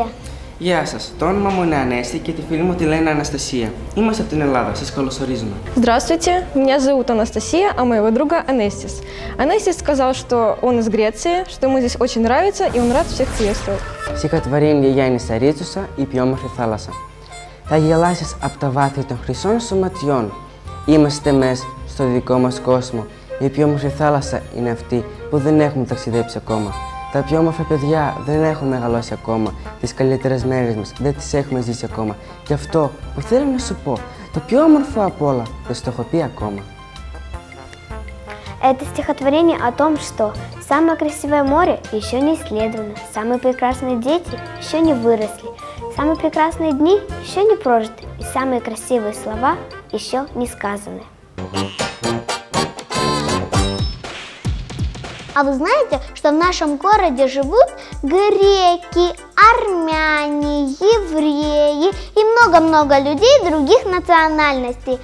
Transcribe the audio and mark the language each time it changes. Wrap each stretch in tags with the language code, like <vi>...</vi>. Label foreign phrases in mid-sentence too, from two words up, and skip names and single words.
<el>Γεια σας, το όνομα μου είναι Ανέστη και τη φίλη μου τη λένε Αναστασία. Είμαστε από την Ελλάδα, σας καλωσορίζουμε.</el> <ru>Здравствуйте, меня зовут Анастасия, а моего друга Анестис. Анестис сказал, что он из Греции, что ему здесь очень нравится и он рад всех приветствовать.</ru> <el>Συγχαρητήρια Γιάννη Σαρίτσουσα, η πιο όμορφη θάλασσα. Θα γελάσεις από τα βάθη των χρυσών σου ματιών. Είμαστε μες στο δικό μας κόσμο. Η πιο όμορφη θάλασσα είναι αυτή που δεν έχουμε ταξιδέψει ακόμα. Τα πιο όμορφα παιδιά δεν έχουν μεγαλώσει ακόμα. Τις καλύτερες μέρες μας δεν τις έχουμε ζήσει ακόμα. Γι' αυτό που θέλω να σου πω, το πιο όμορφο απ' όλα δεν σου το έχω πει ακόμα.</el> <ru>Это стихотворение о том, что самое красивое море еще не исследовано, самые прекрасные дети еще не выросли, Самые прекрасные дни еще не прожиты, и самые красивые слова еще не сказаны. А вы знаете, что в нашем городе живут греки, армяне, евреи и много-много людей других национальностей.</ru>